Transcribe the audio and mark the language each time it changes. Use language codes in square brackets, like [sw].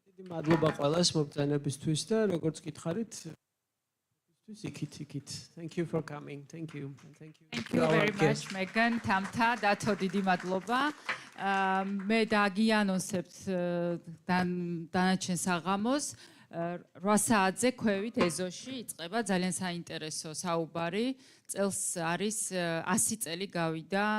[ka] მადლობა ყველას მოგზაურობისთვის და როგორც გითხარით [en] Thank you for coming. Thank you. Thank you very much, Megan. [ka] Tamta, dato დიდი მადლობა. მე დაგიანონსებთ დანარჩენ საღამოს 8 საათზე ქვევით ეზოში იწყება ძალიან საინტერესო საუბარი. წელს არის 100 წელი გავიდა